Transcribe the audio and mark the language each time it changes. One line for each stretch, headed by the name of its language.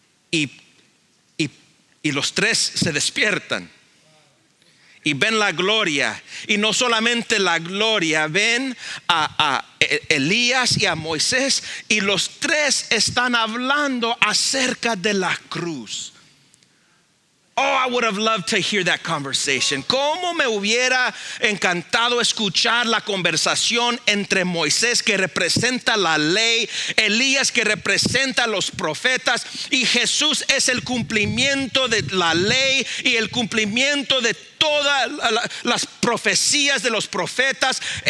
Spanish: Y los 3 se despiertan y ven la gloria. Y no solamente la gloria, ven a Elías y a Moisés. Y los 3 están hablando acerca de la cruz.
English: Oh, I would have loved to hear that conversation.
Spanish: Cómo me hubiera encantado escuchar la conversación entre Moisés, que representa la ley, Elías, que representa los profetas, y Jesús es el cumplimiento de la ley y el cumplimiento de todas las profecías de los profetas.